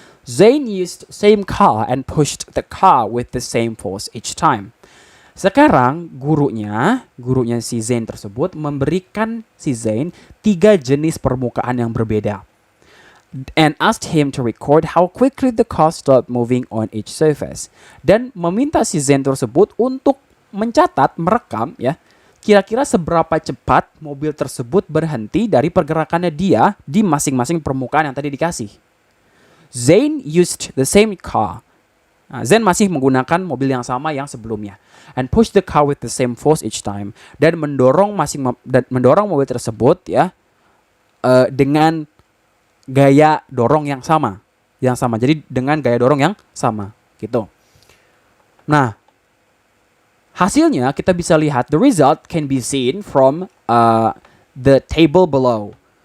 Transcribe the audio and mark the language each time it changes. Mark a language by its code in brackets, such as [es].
[en] Zain used same car and pushed the car with the same force each time. [id] Sekarang gurunya si Zain tersebut memberikan si Zain 3 jenis permukaan yang berbeda. [en] And asked him to record how quickly the car stopped moving on each surface. [id] Dan meminta si Zain tersebut untuk mencatat, merekam ya, kira-kira seberapa cepat mobil tersebut berhenti dari pergerakannya dia di masing-masing permukaan yang tadi dikasih. [en] Zain used the same car. [id] Zain masih menggunakan mobil yang sama yang sebelumnya. [en] And pushed the car with the same force each time. [id] Dan mendorong mobil tersebut ya dengan gaya dorong yang sama. Jadi dengan gaya dorong yang sama gitu. Nah, hasilnya kita bisa lihat, [en] the result can be seen from the table below.